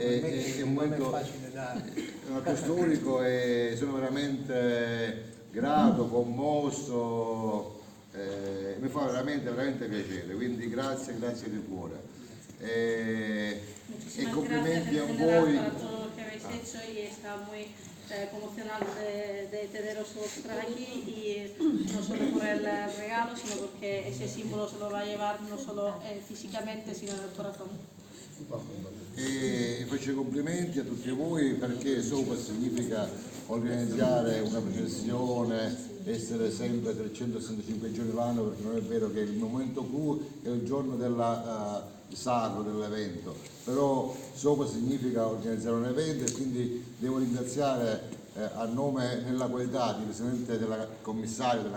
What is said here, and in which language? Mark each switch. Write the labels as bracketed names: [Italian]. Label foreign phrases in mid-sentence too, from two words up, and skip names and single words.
[Italian] è molto facile da... È un atto storico e sono veramente grato, commosso, mi fa veramente piacere, quindi grazie di cuore. E complimenti a voi. [Spanish] Para todo lo que habéis hecho y está muy conmocionado de teneros vosotras aquí, y no solo por el regalo, sino porque ese símbolo se lo va a llevar no solo físicamente, sino en el corazón. [Italian] E faccio i complimenti a tutti voi, perché SOPA significa organizzare una processione, essere sempre 365 giorni l'anno, perché non è vero che il momento clou è il giorno sacro dell'evento, però SOPA significa organizzare un evento, e quindi devo ringraziare a nome, nella qualità di Presidente della Commissario della